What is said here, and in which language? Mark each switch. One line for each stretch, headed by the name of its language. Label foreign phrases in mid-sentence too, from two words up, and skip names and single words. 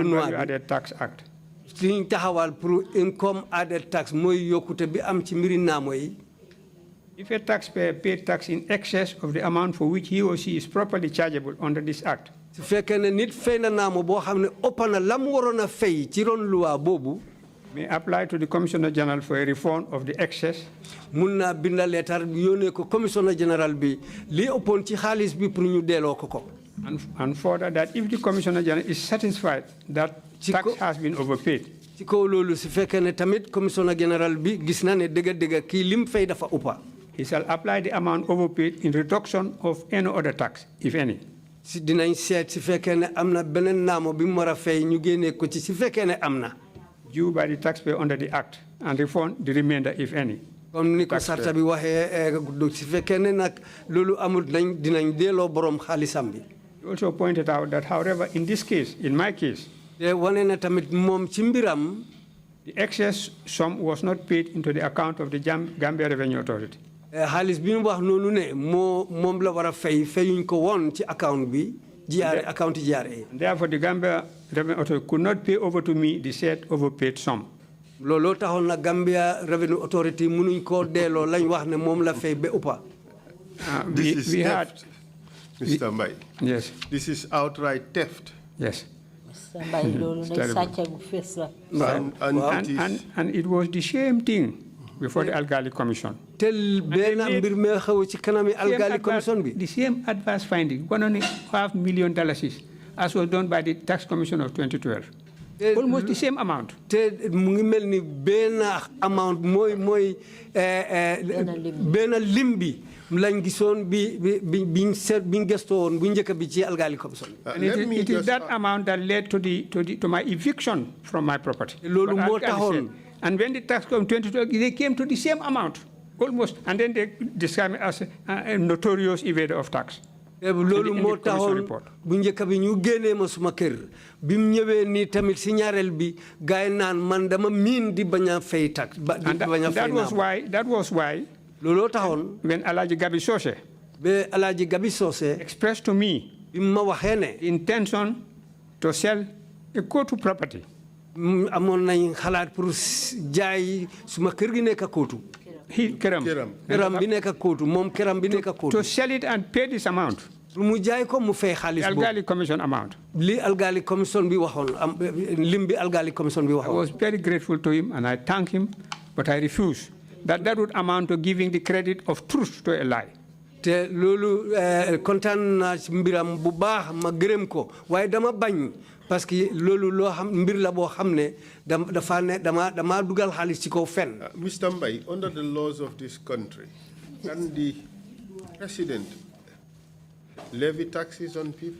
English: Value Added Tax Act.
Wolof: li ñu taxawal pour
English: income added tax
Wolof: mooy yokkute bi am ci mbiri naamo yi.
English: If a taxpayer paid tax in excess of the amount for which he or she is properly chargeable under this act.
Wolof: su fekkee ne nit fay na naamo boo xam ne ëpp na la mu waroon a fay ci ron loi boobu.
English: May apply to the Commissioner General for a refund of the excess.
Wolof: mun naa binda leetar yónnee ko Commissioner General bi li ëppoon ci xaalis bi pour ñu delloo ko.
English: And further that if the Commissioner General is satisfied that tax has been overpaid.
Wolof: ci kaw loolu su fekkee ne tamit Commissioner General bi gis na ne dëgg-dëgg kii lim fay dafa ëppa.
English: He shall apply the amount overpaid in reduction of any other tax, if any.
Wolof: si dinañ seet su fekkee ne am na beneen naamo bi mu war a fay ñu génnee ko ci su fekkee ne am na.
English: Due by the taxpayer under the act and refund the remainder, if any.
Wolof: comme ni ko sarta bi waxee su fekkee ne nag loolu amul dinañ delloo borom xaalisam bi.
English: He also pointed out that, however, in this case, in my case,
Wolof: te wane na tamit moom ci mbiram.
English: the excess sum was not paid into the account of the Gambia Revenue Authority.
Wolof: xaalis bi mu wax noonu ne moom la war a fayuñ ko woon ci account bi account GRA.
English: Therefore, the Gambia Revenue Authority could not pay over to me the said overpaid sum.
Wolof: looloo taxoon na Gambia Revenue Authority mënuñ koo delloo lañ wax ne moom la fay ba uppa.
English: This is theft, Mr. Mbai. Yes. This is outright theft. Yes. Mr.
Wolof: Mbai, loolu nag sàcca gu fees la.
English: And it was the same thing before the Algali Commission.
Wolof: tel benn mbir mi xew ci kanami Algali Commission bi.
English: The same adverse finding, $1.5 million, as was done by the Tax Commission of 2012. Almost the same amount.
Wolof: te mu ngi mel ni benn amount mooy benn lim bi lañ gisoon biñ gëstoo woon bu njëkk bi ci Algali Commission.
English: And it is that amount that led to my eviction from my property.
Wolof: loolu moo taxoon.
English: And when the tax came 2012, they came to the same amount, almost, and then they described me as a notorious evader of tax.
Wolof: loolu moo taxoon bu njëkk bi ñu génnee ma suma kër bi mu ñëwee nii tamit si ñaareel bi gaay naan man dama miin di bañ a fay tax.
English: That was why.
Wolof: looloo taxoon.
English: when Alhaji Gabi Sose.
Wolof: ba Alhaji Gabi Sose.
English: expressed to me.
Wolof: bi ma waxee ne.
English: intention to sell a Kotu property.
Wolof: amoon nañ xalaat pour jaay suma kër gi nekk Kotu. Keram bi nekk Kotu moom keram bi nekk Kotu.
English: to sell it and pay this amount.
Wolof: mu jaay ko mu fay xaalis boobu.
English: Algali Commission amount.
Wolof: li Algali Commission bi waxoon lim bi Algali Commission bi waxoon.
English: I was very grateful to him and I thank him, but I refuse. That would amount to giving the credit of truth to a lie.
Wolof: te loolu kontaan naa ci mbiram bu baax ma gërëm ko waaye dama bañ
French: parce que
Wolof: loolu loo xam mbir la boo xam ne dafa ne dama dugal xaalis ci kaw fen.
English: Mr. Mbai, under the laws of this country, can the president levy taxes on people?